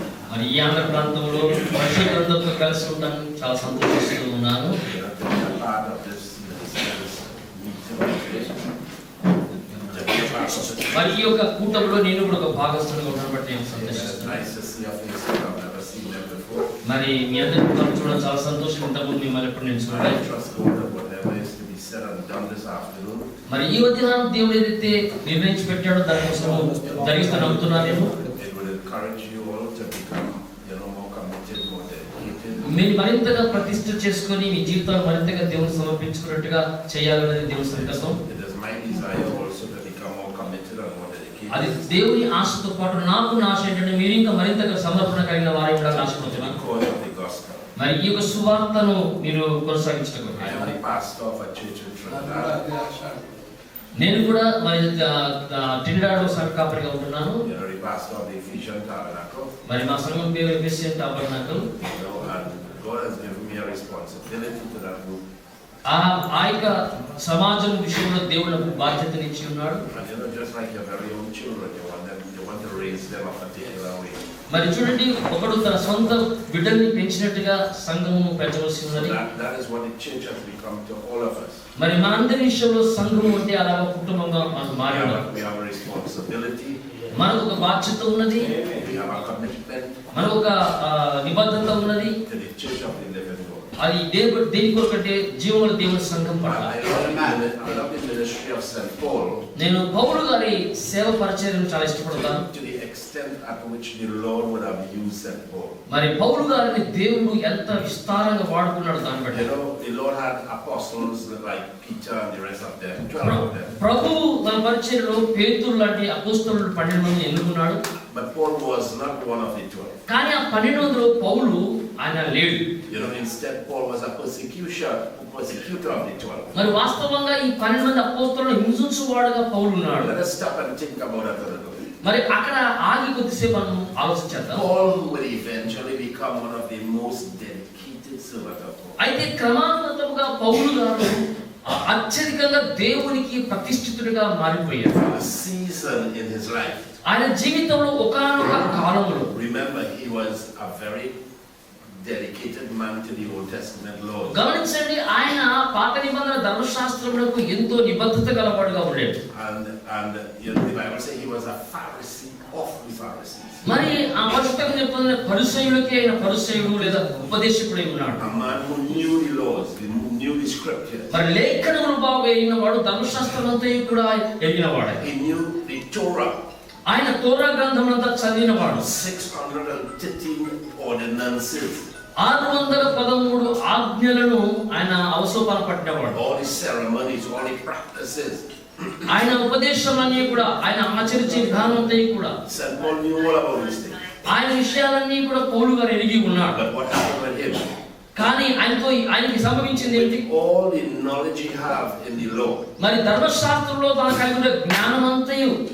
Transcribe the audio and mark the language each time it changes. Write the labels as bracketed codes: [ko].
[te] మరి ఈ ఆంధ్ర ప్రాంతంలో పరిశుద్ధులతో కలిసి ఉంటాను చాలా సంతోషిస్తూ ఉన్నాను. [en] We have to be a part of this meeting. [te] మరి ఈ యొక్క కూటంలో నేను కూడా ఒక భాగస్థునిగా ఉండడం బట్టి నేను [en] It's [te] సంతోషిస్తున్నాను. [en] nice to see your faces. I've never seen them before. [te] మరి మీ అందరికీ చూడడం చాలా సంతోషం. ఇంతకుముందు మిమ్మల్ని ఎప్పుడు నేను [en] I [te] చూడలేదు. [en] trust God that whatever is to be said and done this afternoon, [te] మరి ఈ మధ్యాహ్నం దేవుడు ఏదైతే నిర్ణయించి పెట్టాడో దానికోసం జరిగిస్తూ నమ్ముతున్నాను. [en] it will encourage you all to become, more committed, more dedicated. [te] మీరు మరింతగా ప్రతిష్ఠ చేసుకొని మీ జీవితాలు మరింతగా దేవుని సమర్పించుకున్నట్టుగా చేయాలనేది దేవుని సంకల్పం. [en] It is my desire also to become more committed and more [te] అది [en] dedicated. [te] దేవుని ఆశతో పాటు నాకు నా ఆశ ఏంటంటే మీరు ఇంకా మరింతగా సమర్పణ కలిగిన వారై ఉండాలని ఆశపడుతున్నాను. [en] Because of the gospel. [te] మరి ఈ యొక్క సువార్తను మీరు కొనసాగించడం. [en] I am the pastor of a church in Trinidad. [te] నేను కూడా మరి ట్రినిడాడ్ సంఘ కాపరిగా ఉంటున్నాను. [en] The pastor of the Ephesian Tabernacle. [te] మరి మా సంఘం పేరు ఎఫెసియన్ tabernacle. [en] And God has given me a responsibility to that group. [te] ఆ యొక్క సమాజం విషయంలో దేవుడు నాకు బాధ్యతనిచ్చి ఉన్నాడు. [en] And just like your very own children, you want to raise them a particular way. [te] మరి చూడండి, ఒకడు తన సొంత బిడ్డల్ని పెంచినట్టుగా సంఘమును పెంచవలసి ఉన్నది. [en] That is what the church has become to all of us. [te] మరి మనందరి విషయంలో సంఘము అంటే అలాగ కుటుంబంగా మనం మారాలి. [en] We have a responsibility. [te] మనకు ఒక బాధ్యత ఉన్నది. [en] We have a commitment [te] మనకు ఒక నిబద్ధత ఉన్నది. [en] to the church of the living God. [te] అది దేని కొరకంటే జీవముల దేవుని సంఘం పట్ల. [en] I love the ministry of St. Paul. [te] నేను పౌలు గారి సేవ పరిచర్యను చాలా ఇష్టపడతాను. [en] To the extent at which the Lord would have used St. Paul. [te] మరి పౌలు గారిని దేవుడు ఎంత విస్తారంగా వాడుకున్నాడు దాన్ని బట్టి. [en] The Lord had apostles like Peter and the rest of them, 12 of them. [te] ప్రభు తన పరిచర్యలో పేతురు లాంటి అపోస్తలులు 12 మందిని ఎన్నుకున్నాడు. [en] But Paul was not one of the 12. [te] కానీ ఆ 12 మందిలో పౌలు ఆయన లేడు. [en] Instead Paul was a persecutor of the 12. [te] మరి వాస్తవంగా ఈ 12 మంది అపోస్తలులను హింసించువాడుగా పౌలు ఉన్నాడు. [en] Let us stop and think about that a little bit. [te] మరి అక్కడ ఆగి కొద్దిసేపు మనం ఆలోచించేద్దాం. [en] Paul would eventually become one of the most dedicated servants of God. [te] అయితే క్రమానుగతంగా పౌలు గారు అత్యధికంగా దేవునికి ప్రతిష్ఠితుడిగా మారిపోయాడు. [en] A season in his life. [te] ఆయన జీవితంలో ఒకానొక కాలంలో, [en] Remember, he was a very dedicated man to the Old Testament laws. [te] గమనించండి, ఆయన పాత నిబంధన ధర్మశాస్త్రములకు ఎంతో నిబద్ధత గలవాడుగా ఉండేది. [en] And the Bible says he was a Pharisee of the Pharisees. [te] మరి ఆ పుస్తకం చెప్తున్న పరిసయ్యుడికి ఆయన పరిసయ్యుడు లేదా ఉపదేశకుడై ఉన్నాడు. [en] A man who knew the laws, who knew the scriptures. [te] మరి లేఖనములు బాగా ఎరిగిన వాడు, ధర్మశాస్త్రం అంతా కూడా ఎరిగిన వాడు. [en] He knew the Torah. [te] ఆయన తోరా గ్రంథం అంతా చదివిన వాడు. [en] 613 ordinances. [te] 613 ఆజ్ఞలను ఆయన అవసోపాలు పట్టినవాడు. [en] All the ceremonies, all the practices. [te] ఆయన ఉపదేశాలన్నీ కూడా, ఆయన ఆచరించే విధానం అంతా కూడా, [en] St. Paul knew all about these things. [te] ఆయన విషయాలన్నీ కూడా పౌలు గారు ఎరిగి ఉన్నాడు. [en] But what happened with him? [te] కానీ ఆయనకి సంభవించింది ఏంటి? [en] All the knowledge he have in the law, [te] మరి ధర్మశాస్త్రంలో తనకు కలిగిన జ్ఞానం అంతయు